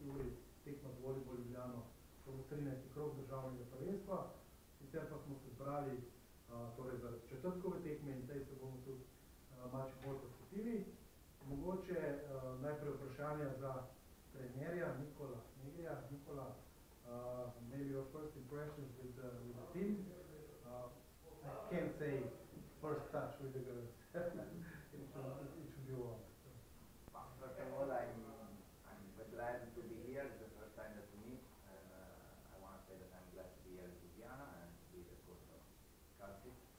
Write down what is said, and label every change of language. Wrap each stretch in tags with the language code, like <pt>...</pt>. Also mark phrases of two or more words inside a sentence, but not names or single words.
<sl>uri tekma z volejbol Ljubljano, to bo 13. krog državnega prvenstva. Sicer pa smo se zbrali torej za četrtkove tekme in tej se bomo tudi malce bolj posvetili. Mogoče najprej vprašanja za trenerja Nicola Negrija.</sl> <en>Nicola, maybe your first impressions with the team. I can't say first touch with the girls. It should be one. First of all, I'm glad to be here. It's the first time that we meet, and I want to say that I'm glad to be here in Ljubljana and to be the coach of Calcit.</en>